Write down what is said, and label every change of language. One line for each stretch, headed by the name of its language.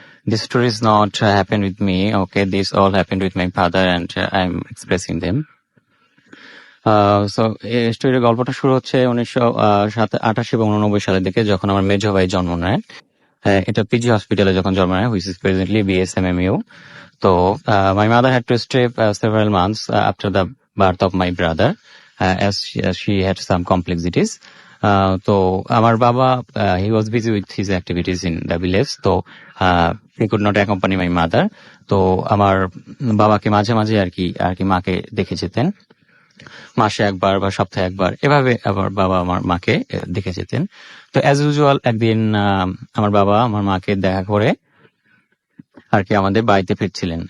English: This story is not happened with me. Okay, this all happened with my father, and I'm expressing them.
Bangla: So এই স্টোরির গল্পটা শুরু হচ্ছে 1988 এবং 89 সালের দিকে, যখন আমার মেজো ভাই জন্ম নেয়। এটা পিজি হসপিটালে যখন জন্ম নেয়,
English: which is presently BSMMU. So my mother had to stay several months after the birth of my brother, as she had some complexities.
Bangla: তো আমার বাবা,
English: he was busy with his activities in the village, so he could not accompany my mother.
Bangla: তো আমার বাবাকে মাঝে মাঝে আর কি মাকে দেখে যেতেন, মাসে একবার বা সপ্তাহে একবার, এভাবে আবার বাবা আমার মাকে দেখে যেতেন। তো
English: as usual
Bangla: একদিন আমার বাবা আমার মাকে দেখা করে আর কি আমাদের বাড়িতে ফিরছিলেন।